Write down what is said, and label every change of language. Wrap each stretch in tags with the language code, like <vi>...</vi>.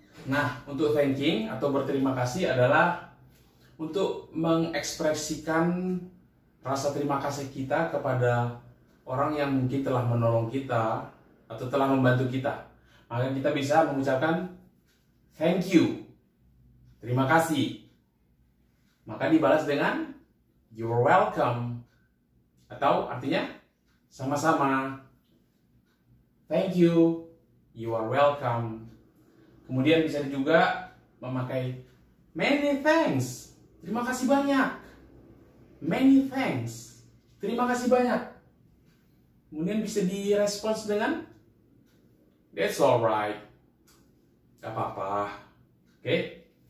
<id>Nah, untuk thanking atau berterima kasih adalah untuk mengekspresikan rasa terima kasih kita kepada orang yang mungkin telah menolong kita atau telah membantu kita. Maka kita bisa mengucapkan</id> <en>thank you,</en> <id>terima kasih. Maka dibalas dengan</id> <en>you're welcome,</en> <id>atau artinya sama-sama.</id> <en>Thank you, you are welcome.</en> <id>Kemudian bisa juga memakai</id> <en>many thanks,</en> <id>terima kasih banyak.</id> <en>Many thanks,</en> <id>terima kasih banyak. Kemudian bisa direspons dengan</id> <en>that's alright,</en> <id>gak apa-apa. Oke.</id>